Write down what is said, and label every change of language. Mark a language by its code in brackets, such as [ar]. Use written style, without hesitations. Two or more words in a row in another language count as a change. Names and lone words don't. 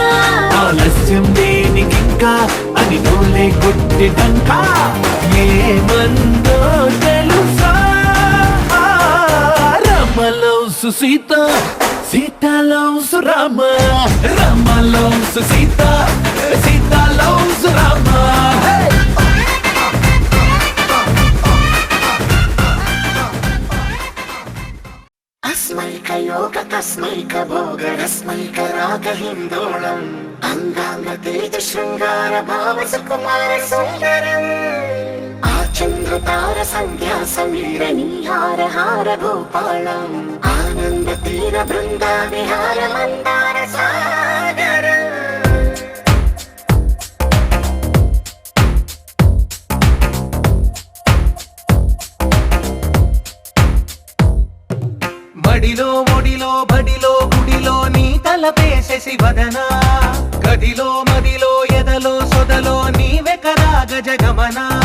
[te] ఆలస్యం దేనికింకా అని నోలే కొట్టిదంక ఏమందో తెలుసా రామ లవ్స్ సీత సీత లవ్స్ రామ రామ లవ్స్ సీత సీత లవ్స్ రామ [sa] अस्मैक योग तस्मैक भोग रस्मैक राग हिंदोलम अंगांग तेज श्रृंगार भाव सुकुमार सुंदरम आचंद्र तार संध्या समीर निहार हार भूपालम आनंद तीर बृंदा विहार मंदार सागरम [te] బడిలో ఒడిలో బడిలో గుడిలో నీ తలపేసేసి వదనా గదిలో మదిలో ఎదలో సొదలో నీవే కదా గజగమనా